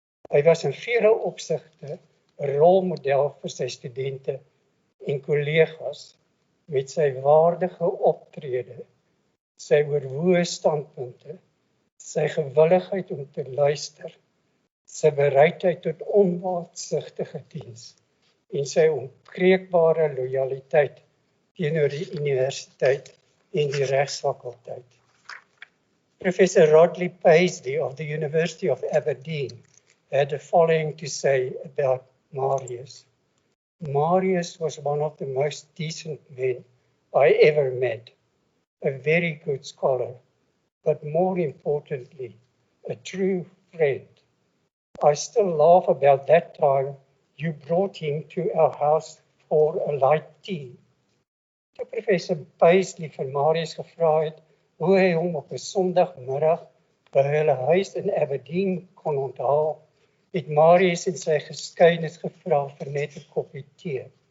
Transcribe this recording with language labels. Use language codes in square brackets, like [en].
[af] Hy was in vele opsigte 'n rolmodel vir sy studente en kollegas met sy waardige optrede, sy oorwoë standpunte, sy gewilligheid om te luister, sy bereidheid tot onbaatsigtige diens en sy onkreukbare lojaliteit teenoor die universiteit en die Regsfakulteit. [en] Professor Rodley Paisley of the University of Aberdeen had the following to say about Marius. Marius was one of the most decent men I ever met, a very good scholar, but more importantly, a true friend. I still laugh about that time you brought him to our house for a light tea. [af] Toe Professor Paisley vir Marius gevra het hoe hy hom op 'n Sondagmiddag by hulle huis in Aberdeen kon onthaal, het Marius in sy geskiedenis gevra vir net 'n koppie tee.